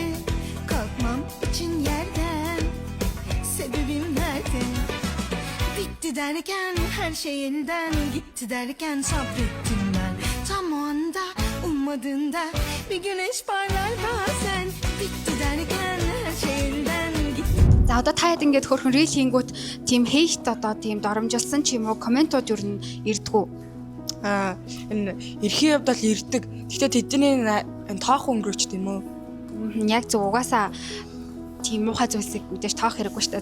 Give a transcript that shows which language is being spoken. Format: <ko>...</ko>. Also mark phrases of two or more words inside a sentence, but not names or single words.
<tr>Kalkmam için yerden, sebebim nerede? Bitti derken her şey elden gitti derken sabrettim ben. Tam o anda ummadığında bir güneş parlar bazen. Bitti derken her şey elden gitti.</tr> <mn>За одоо та хэд ингээд хөрхөн рил хийнгүүт тийм хейт одоо тийм доромжилсан ч юм уу комментууд юу н ирдгүү. Энэ эрхийн явдал ирдэг. Гэхдээ тэдний тоох өнгөрч тийм үү? Яг зөв угаасаа тийм муухай зүйлсийг мэдээж тоох хэрэггүй шүү дээ.</mn>